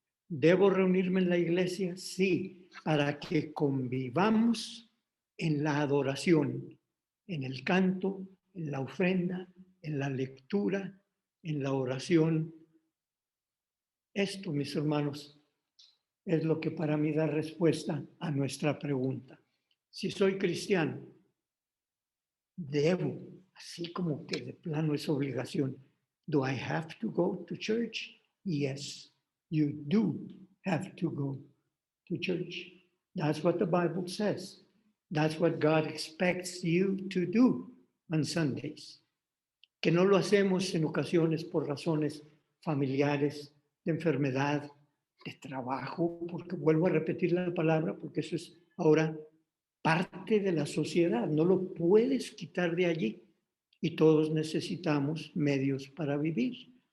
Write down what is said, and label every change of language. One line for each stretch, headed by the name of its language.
Spanish: ¿Debo reunirme en la iglesia? Sí, para que convivamos en la adoración, en el canto, en la ofrenda, en la lectura, en la oración. Esto, mis hermanos, es lo que para mí da respuesta a nuestra pregunta. Si soy cristiano, debo, así como que de plano es obligación.
English: Do I have to go to church? Yes, you do have to go to church. That's what the Bible says. That's what God expects you to do on Sundays.
Spanish: Que no lo hacemos en ocasiones por razones familiares, de enfermedad, de trabajo, porque vuelvo a repetir la palabra, porque eso es ahora parte de la sociedad, no lo puedes quitar de allí y todos necesitamos medios para vivir.